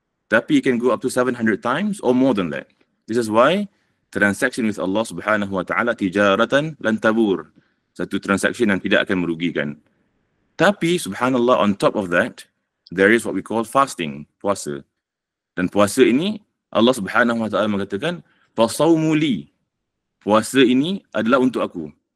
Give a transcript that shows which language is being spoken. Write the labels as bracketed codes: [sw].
[id] Tapi [en] it can go up to 700 times or more than that. This is why transaction with Allah subhanahu wa ta'ala [ar] tijaratan lan tabur. [id] Satu transaction yang tidak akan merugikan. Tapi [en] subhanallah, on top of that, there is what we call fasting, puasa. [id] Dan puasa ini, Allah subhanahu wa ta'ala mengatakan, [ar] fasawmu li. [id] Puasa ini adalah untuk aku.